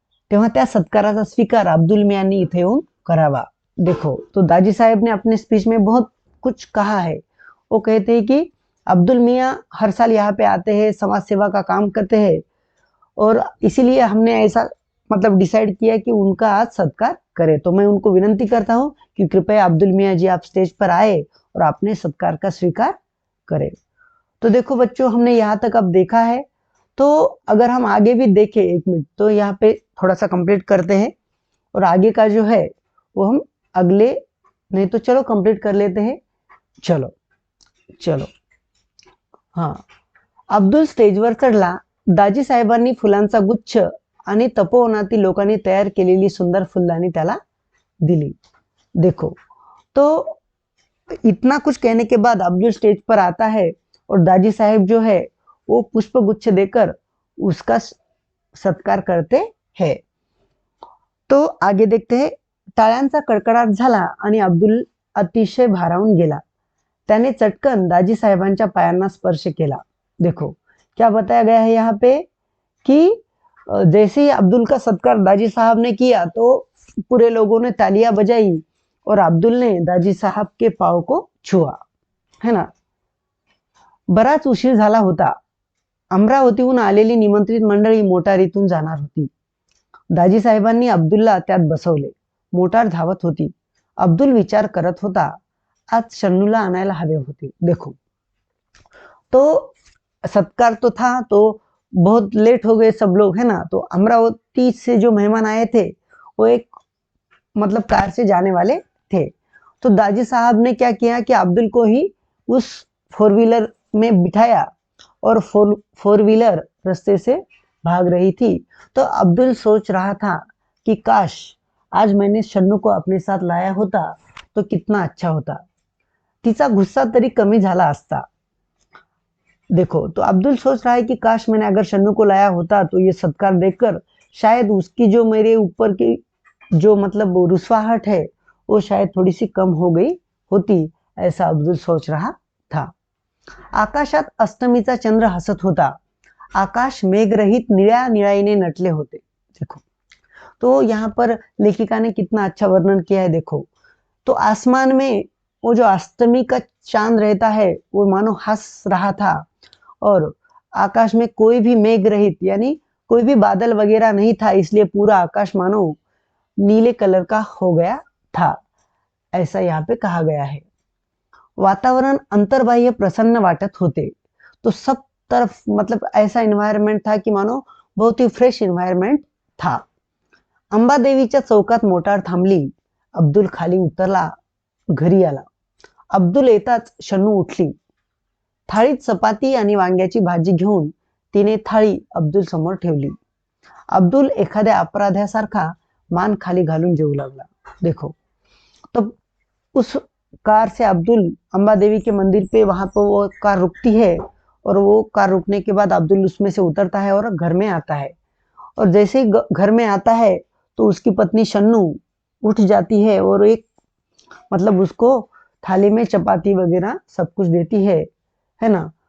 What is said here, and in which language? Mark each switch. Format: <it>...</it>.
<mr>तेव्हा त्या सत्काराचा स्वीकार अब्दुल मियांनी इथे येऊन करावा.</mr> <hi>देखो, तो दाजी साहेब ने अपने स्पीच में बहुत कुछ कहा है. वो कहते हैं कि अब्दुल मियाँ हर साल यहाँ पे आते हैं, समाज सेवा का काम करते हैं, और इसीलिए हमने ऐसा मतलब डिसाइड किया कि उनका आज सत्कार करें. तो मैं उनको विनंती करता हूँ कि कृपया अब्दुल मियाँ जी आप स्टेज पर आए और अपने सत्कार का स्वीकार करें. तो देखो बच्चों, हमने यहाँ तक अब देखा है। तो अगर हम आगे भी देखें 1 मिनट, तो यहाँ पे थोड़ा सा कंप्लीट करते हैं और आगे का जो है वो हम अगले, नहीं तो चलो कंप्लीट कर लेते हैं। चलो चलो</hi> <mr>हा, अब्दुल स्टेजवर चढला. दाजी साहेबांनी फुलांचा गुच्छ आणि तपोवनातील लोकांनी तयार केलेली सुंदर फुलदाणी त्याला दिली.</mr> <hi>देखो, तो इतना कुछ कहने के बाद अब्दुल स्टेज पर आता है और दाजी साहेब जो है वो पुष्प गुच्छ देकर उसका सत्कार करते हैं. तो आगे देखते हैं.</hi> <mr>टाळ्यांचा कडकडाट झाला आणि अब्दुल अतिशय भारावून गेला. त्याने चटकन दाजी साहेबांच्या पायांना स्पर्श केला.</mr> <hi>देखो क्या बताया गया है यहाँ पे कि जैसे ही अब्दुल का सत्कार दाजी साहब ने किया तो पूरे लोगों ने तालियां बजाई और अब्दुल ने दाजी साहब के पाव को छुआ, है ना.</hi> <mr>बराच उशीर झाला होता. अमरावतीहून आलेली निमंत्रित मंडळी मोटारीतून जाणार होती. दाजी साहेबांनी अब्दुलला त्यात बसवले. मोटार धावत होती. अब्दुल विचार करत होता, आज शन्नूला आणायला हवे होते.</mr> <hi>देखो, तो सत्कार तो था, तो बहुत लेट हो गए सब लोग, है ना. तो अमरावती से जो मेहमान आए थे वो एक मतलब कार से जाने वाले थे. तो दाजी साहब ने क्या किया कि अब्दुल को ही उस 4 व्हीलर में बिठाया और 4 व्हीलर रास्ते से भाग रही थी. तो अब्दुल सोच रहा था कि काश आज मैंने शन्नू को अपने साथ लाया होता तो कितना अच्छा होता.</hi> <mr>तिचा गुस्सा तरी कमी झाला असता.</mr> <hi>देखो, तो अब्दुल सोच रहा है कि काश मैंने अगर शन्नू को लाया होता तो ये सत्कार देखकर शायद उसकी जो मेरे ऊपर की जो मतलब रुस्वाहट है वो शायद थोड़ी सी कम हो गई होती, ऐसा अब्दुल सोच रहा था.</hi> <mr>आकाशात अष्टमीचा चंद्र हसत होता. आकाश मेघरहित निळ्या निळाईने नटले होते.</mr> <hi>देखो, तो यहाँ पर लेखिका ने कितना अच्छा वर्णन किया है. देखो, तो आसमान में वो जो अष्टमी का चांद रहता है वो मानो हंस रहा था और आकाश में कोई भी मेघ रहित यानी कोई भी बादल वगैरह नहीं था, इसलिए पूरा आकाश मानो नीले कलर का हो गया था, ऐसा यहाँ पे कहा गया है.</hi> <mr>वातावरण अंतर्बाह्य प्रसन्न वाटत होते.</mr> <hi>तो सब तरफ मतलब ऐसा एनवायरनमेंट था कि मानो बहुत ही फ्रेश एनवायरनमेंट था.</hi> <mr>अंबादेवीच्या चौकात मोटार थांबली. अब्दुल खाली उतरला, घरी आला. अब्दुल येताच शन्नू उठली. थाळीत चपाती आणि वांग्याची भाजी घेऊन तिने थाळी अब्दुल समोर ठेवली. अब्दुल एखाद्या अपराध्यासारखा मान खाली घालून जेवू लागला.</mr> <hi>देखो, तो उस कार से अब्दुल अंबा देवी के मंदिर पे वहां पर वो कार रुकती है और वो कार रुकने के बाद अब्दुल उसमें से उतरता है और घर में आता है. और जैसे ही घर में आता है तो उसकी पत्नी शन्नू उठ जाती है और एक मतलब उसको थाली में चपाती वगैरह सब कुछ देती है ना.</hi>